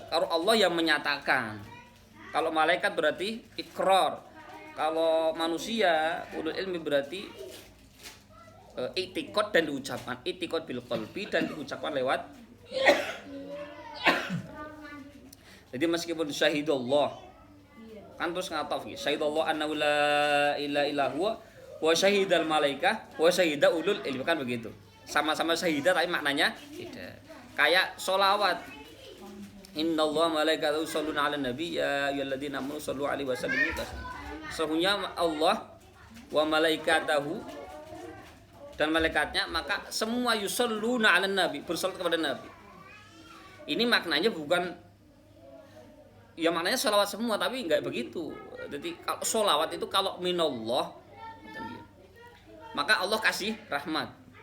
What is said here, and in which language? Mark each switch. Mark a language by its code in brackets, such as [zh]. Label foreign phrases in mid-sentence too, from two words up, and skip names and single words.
[id] Kalau Allah yang menyatakan, kalau malaikat berarti ikrar, kalau manusia [ar] أولو العلم [id] berarti i'tiqad dan diucapkan, [ar] اعتقاد بالقلب [id] dan diucapkan lewat. Jadi meskipun [ar] syahidallah [id] kan terus ngataf ya, [ar] شهد الله أنه لا إله إلا هو وشهد الملائكة وشهد أولو العلم, [id] kan begitu. Sama-sama syahidah tapi maknanya beda. Kayak sholawat, [ar] إن الله ملائكته يصلون على النبي يا أيها الذين آمنوا صلوا عليه وسلموا تسليما. [id] Sesungguhnya [ar] الله وملائكته, [id] dan malaikatnya, maka semua [ar] يصلون على النبي, [id] bersolat kepada nabi. Ini maknanya bukan, ya maknanya sholawat semua, tapi enggak begitu. Jadi kalau sholawat itu kalau minallah, maka Allah kasih rahmat.